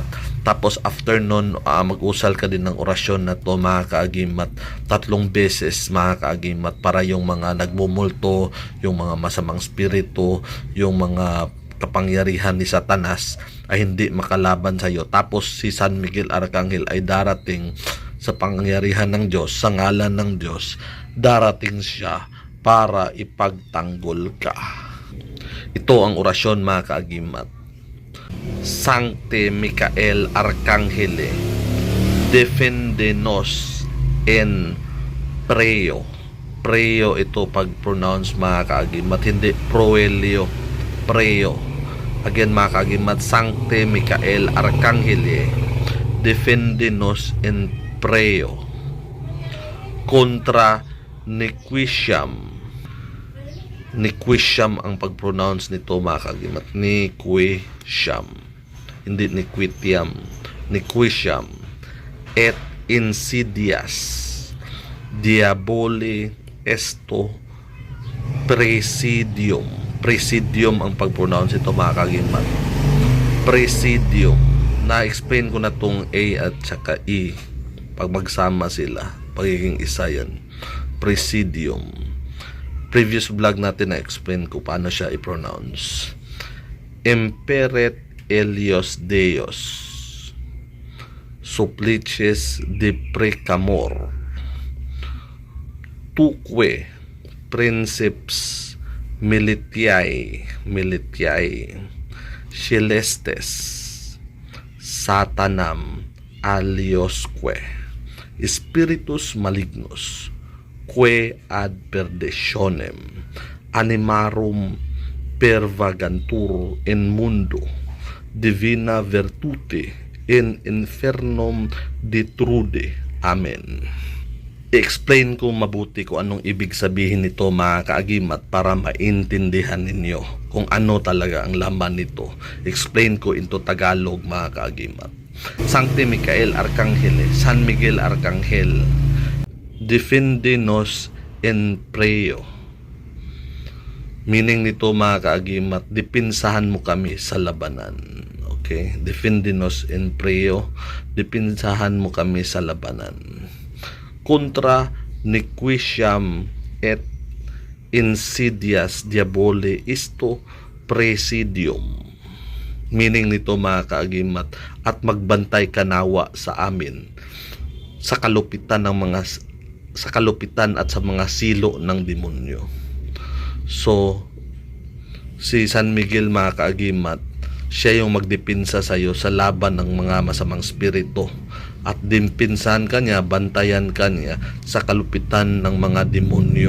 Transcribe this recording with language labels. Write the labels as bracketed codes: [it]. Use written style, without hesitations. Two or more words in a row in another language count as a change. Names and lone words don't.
[tl] Tapos after nun, mag-usal ka din ng orasyon na to mga kaagimat 3 beses mga kaagimat, para yung mga nagmumulto, yung mga masamang spirito, yung mga kapangyarihan ni Satanas ay hindi makalaban sa iyo. Tapos si San Miguel Arcangel ay darating sa pangyarihan ng Diyos, sa ngalan ng Diyos, darating siya para ipagtanggol ka. Ito ang orasyon mga kaagimat. [la] Sancte Michael Arcangele, defende nos en preo. [tl] Preo ito pag-pronounce mga kaagimat, hindi proelio, preo. [la] Again [tl] mga kaagimat, [la] Sancte Michael Arcangele, defende nos en preo contra nequitiam. Nequitiam [tl] ang pag-pronounce nito mga kaagimat, [la] nequitiam, hindi nequitiam, nequitiam, et insidias diaboli esto presidium. [tl] Presidium ang pag-pronounce ito mga kaagimat, presidium. Na-explain ko na tong A at saka E, pag magsama sila, pagiging isa yan, presidium. [en] Previous vlog [tl] natin na-explain ko paano siya i-pronounce. [la] Imperet Elios Deos, supplices de precamor, tuque princeps militiae celestes satanam aliosque spiritus malignos que ad perditionem animarum pervagantur in mundo divina virtute in infernum detrude. Amen. [tl] I-explain ko mabuti kung anong ibig sabihin nito mga kaagimat para maintindihan ninyo kung ano talaga ang laman nito. Explain ko into Tagalog mga kaagimat. [la] Sancte Michael Arcangele, San Miguel Arcangel, defende nos en preo. [tl] Meaning nito mga kaagimat, dipinsahan mo kami sa labanan. Okay? [la] Defende nos en preo, [tl] dipinsahan mo kami sa labanan. [la] Contra nequitiam et insidias diaboli isto presidium. [tl] Meaning nito mga kaagimat, at magbantay kanawa sa amin sa kalupitan at sa mga silo ng demonyo. So si San Miguel mga kaagimat, siya yung magdipinsa sa iyo sa laban ng mga masamang spirito, at dimpinsahan ka niya, bantayan ka niya sa kalupitan ng mga demonyo.